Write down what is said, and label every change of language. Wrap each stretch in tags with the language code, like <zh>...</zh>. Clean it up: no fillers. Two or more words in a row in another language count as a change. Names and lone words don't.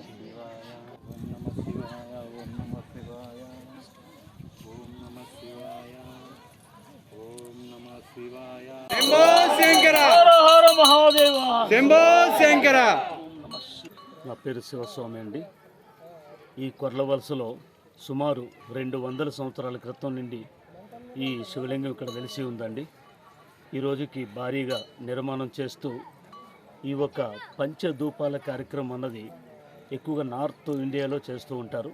<sa>शिवाय ओम नमः शिवाय ओम नमः शिवाय ओम नमः शिवाय। शंभो शंकर हर हर महादेव शंभो शंकर।</sa> <te>నా పేరు శివస్వామి అండి. ఈ కొర్లవలసలో సుమారు 200 సంవత్సరాల క్రితం నుండి ఈ శివలింగం ఇక్కడ వెలిసి ఉందండి. ఈ రోజుకి భారీగా నిర్మాణం చేస్తూ ఈ ఒక పంచధూపాల కార్యక్రమం అన్నది ఎక్కువగా నార్త్ ఇండియాలో చేస్తూ ఉంటారు.</te>